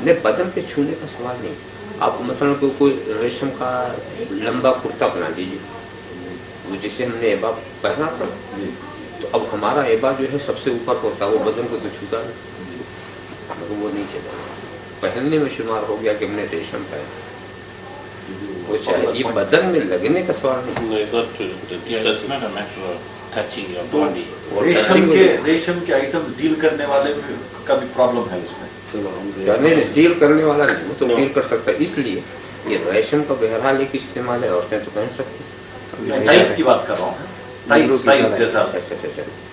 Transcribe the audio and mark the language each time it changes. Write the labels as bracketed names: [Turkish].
[Hindi] नहीं, बदन के छूने का सवाल नहीं। आप मसलन कोई रेशम का लंबा कुर्ता बना लीजिए, वो जैसे हमने एबा पहना था, तो अब हमारा एबा जो है सबसे ऊपर होता है, वो बदन को तो छूता नहीं, मगर वो नहीं चला, पहनने में शुमार हो गया कि हमने रेशम पहना। वो चाहे ये बदन में लगने का सवाल नहीं। [English] No, it's not true. It's not a matter of touching your [Hindi] तो [English] body. [Hindi] रेशम के आइटम डील करने वाले का भी प्रॉब्लम है उसमें। नहीं, डील करने वाला नहीं, वो तो डील कर सकता है, इसलिए ये रेशम का बहरहाल एक इस्तेमाल है, औरतें तो पहन सकती हैं। टाइस की बात कर रहा हूँ, टाइस जैसा। अच्छा।